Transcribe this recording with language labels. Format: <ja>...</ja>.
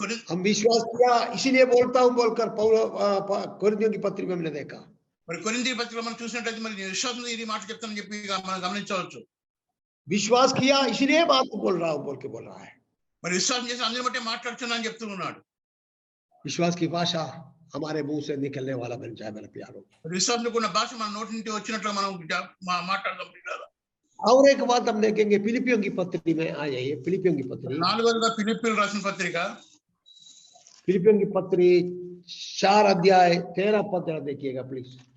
<hi>हम विश्वास किया इसीलिए बोलता हूं बोलकर कुरिन्थियों की पत्री में हमने देखा.</hi> <te>మరి కొరింథీ పత్రికలో మనం చూసినట్లయితే మరి విశ్వాసంతో ఈ మాట చెప్తానని చెప్పి మనం గమనించవచ్చు.</te> <hi>विश्वास किया इसलिए बात बोल रहा हूं बोल के बोल रहा है.</hi> <te>మరి విశ్వాసం చేసి అందరి బట్టి మాట్లాడుతున్నాను చెప్తూ ఉన్నాడు.</te> <hi>विश्वास की भाषा हमारे मुंह से निकलने वाला बन जाए मेरे प्यारो.</hi> <te>విశ్వాసంతో కూడిన భాష మన నోటి నుండి వచ్చినట్లు మనం మాట్లాడదాం ప్రియులారా.</te> <hi>और एक बात हम देखेंगे, फिलिपियों की पत्री में आ जाइए. फिलिपियों की पत्री</hi> <te>4వదిగా ఫిలిప్పీయులు రాసిన పత్రిక,</te> <hi>फिलिपियों की पत्री 4 अध्याय 13 पद जरा देखिएगा प्लीज.</hi>